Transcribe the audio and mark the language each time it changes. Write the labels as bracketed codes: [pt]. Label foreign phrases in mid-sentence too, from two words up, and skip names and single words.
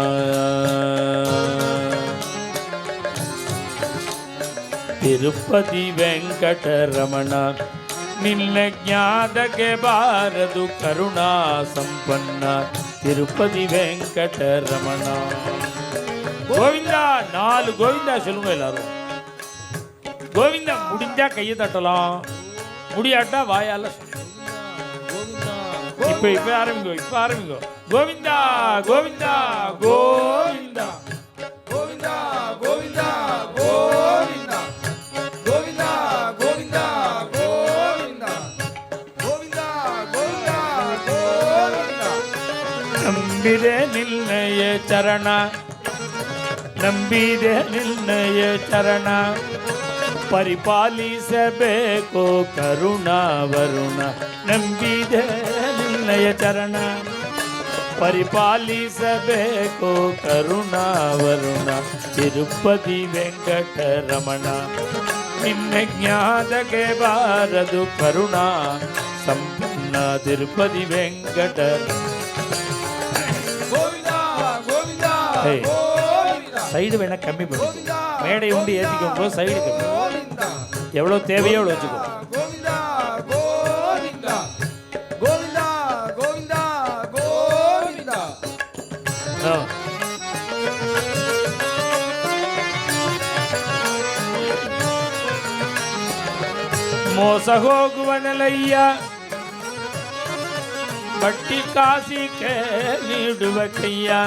[kn] ತಿರುಪತಿ ವೆಂಕಟರಮಣ ನಿನ್ನ ಜ್ಞಾನಕ್ಕೆ ಬಾರದು ಕರುಣಾ ಸಂಪನ್ನ ತಿರುಪತಿ ವೆಂಕಟರಮಣ. [ta] கோவிந்தா 4 கோவிந்தா சொல்லுங்க எல்லாரும். கோவிந்தா முடிஞ்சா கையை தட்டலாம், முடியாட்டா வாயால சொல்லு. இப்ப ஆரம்பிங்கோ. கோவிந்தா கோவிந்தா கோவிந்தா கோவிந்தா கோவிந்தா கோவிந்தா கோவிந்தா கோவிந்தா கோவிந்தா கோவிந்தா கோவிந்தா கோவிந்தா. [kn] ನಂಬಿದೆ ನಿನ್ನಯ ಚರಣ, ನಂಬಿದೆ ನಿನ್ನಯ ಚರಣ, ಪರಿಪಾಲಿಸಬೇಕು ಕರುಣಾವರುಣ. ನಂಬಿದೆ ನಿನ್ನಯ ಚರಣ, ಪರಿಪಾಲಿಸಬೇಕು ಕರುಣಾವರುಣ. ತಿರುಪತಿ ವೆಂಕಟರಮಣ, ನಿನ್ನ ಜ್ಞಾನಕ್ಕೆ ಬಾರದು ಕರುಣಾ ಸಂಪನ್ನ. [ta] ತಿರುಪತಿ ವೆಂಕಟ சைடு வேணா கம்மி பண்ணு, மேடை உண்டு ஏற்றிக்கோ, சைடு கம்மி, எவ்வளோ தேவையோ அவ்வளோ வச்சுக்கோ. கோவிந்தா கோவிந்தா கோவிந்தா கோவிந்தா கோவிந்தா. [kn] ಮೋಸ ಹೋಗುವನಲಯ್ಯ, ಬಟ್ಟಿ ಕಾಸಿಕೆ ನೀಡುವ ಕೈಯ.